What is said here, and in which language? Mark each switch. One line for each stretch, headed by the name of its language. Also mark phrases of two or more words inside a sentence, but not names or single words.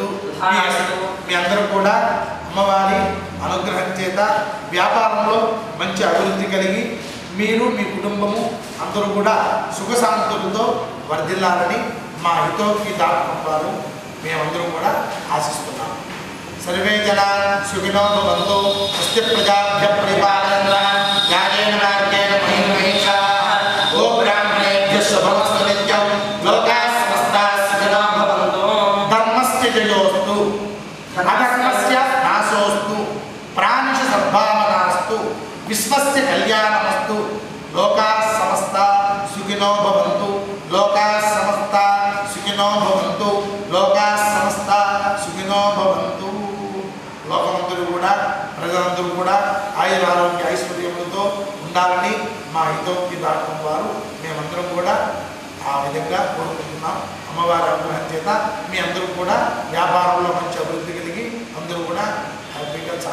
Telugu: మీ అందరూ కూడా అమ్మవారి అనుగ్రహం చేత వ్యాపారంలో మంచి అభివృద్ధి కలిగి మీరు మీ కుటుంబము అందరూ కూడా సుఖశాంతులతో వర్ధిల్లాలని మా హితోక్తిదాత్మం వారు మేమందరం కూడా ఆశిస్తున్నాం.
Sanskrit: సర్వే జనా సుఖినో భవంతు. స్వస్తి ప్రజాభ్య పరిపాలయంతాం న్యాయేన మార్గేణ మహిం మహిషాః. ఓ బ్రాహ్మణేభ్యః శుభమస్తు నిత్యం. లోకాః సమస్తాః సుఖినో భవంతు. ధర్మస్య జయోస్తు అధర్మస్య నాశోస్తు. ప్రాణిషు సద్భావనాస్తు. విశ్వస్య కళ్యాణమస్తు. లోకాః సమస్తాః సుఖినో భవంతు. లోకాః సమస్తాః సుఖినో భవంతు. లోకాః సమస్తాః సుఖినో భవంతు.
Telugu: లోకమందరూ కూడా, ప్రజలందరూ కూడా ఆయుర ఆరోగ్య ఐశ్వర్యములతో ఉండాలని మా హితోక్తిదాత్మం వారు మేమందరం కూడా ఆ విధంగా కోరుకుంటున్నాం. అమ్మవారి అనుగ్రహం చేత మీ అందరూ కూడా వ్యాపారంలో మంచి అభివృద్ధి కలిగి అందరూ కూడా హ్యాపీగా చాలా